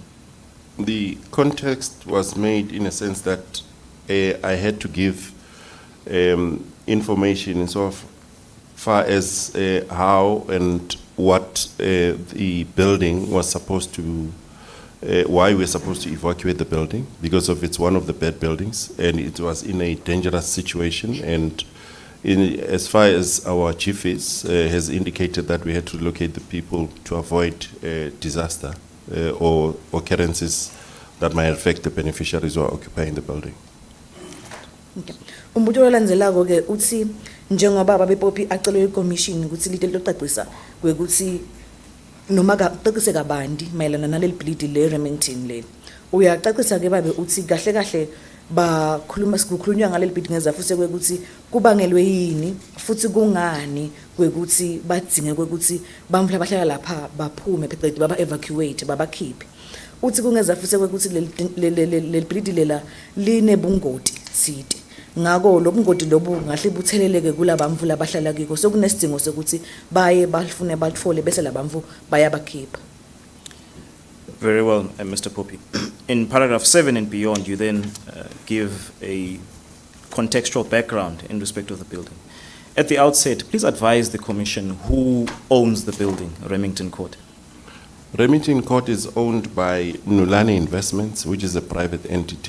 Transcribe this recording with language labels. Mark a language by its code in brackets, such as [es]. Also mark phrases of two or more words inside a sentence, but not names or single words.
[en] The context was made in a sense that I had to give information in so far as how and what the building was supposed to, why we're supposed to evacuate the building, because of it's one of the bad buildings and it was in a dangerous situation. And as far as our chief has indicated that we had to locate the people to avoid disaster or occurrences that might affect the beneficiaries who are occupying the building. Okay. [ss] Umbuto olandzelako ke uthi njengoba babe Poppy acela iCommission ukuthi lithe locacisa kwekuthi noma cacise kabandi mayelana naleli bhilidi le Remington leli. Uyacacisa ke babe uthi kahle kahle bakhuluma sikukhulunywa ngaleli bhilidi ngeza futhi kwekuthi kubangelwe yini futhi kungani kwekuthi badzinge kwekuthi bamvu labahlala lapha baphume phecelezi baba evacuate babakhiphe. Uthi kungeza futhi kwekuthi leli bhilidi lela linebungoti thide. Ngako lobungoti lobu ngahle butheleleke kulabamvu labahlala kiko sokunesidingo sokuthi baye bafune batfole bese labamvu bayabakhipha. [en] Very well, Mr. Poppy. In paragraph 7 and beyond, you then give a contextual background in respect of the building. At the outset, please advise the commission who owns the building, Remington Court. Remington Court is owned by Nulani Investments, which is a private entity.